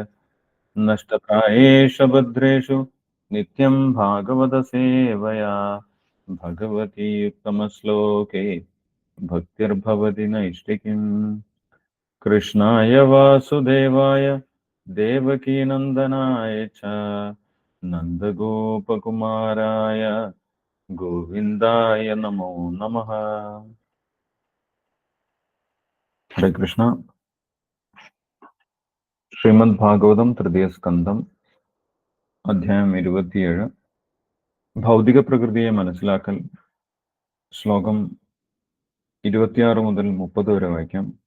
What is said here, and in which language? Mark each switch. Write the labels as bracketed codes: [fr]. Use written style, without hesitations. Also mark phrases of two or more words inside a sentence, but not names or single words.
[sa] नष्टप्रायेषु भद्रेषु नित्यं भागवतसेवया भगवती उत्तमश्लोके भक्तिर्भवति नैष्टिकीम्। कृष्णाय वासुदेवाय देवकीनन्दनाय च नन्दगोपकुमाराय गोविन्दाय नमो नमः। हरे कृष्ण. [ml] ശ്രീമദ്ഭാഗവതം തൃതീയസ്കന്ധം അധ്യായം 27 ഭൗതിക പ്രകൃതിയെ മനസ്സിലാക്കൽ. ശ്ലോകം 26 മുതൽ 30 വരെ വായിക്കാം.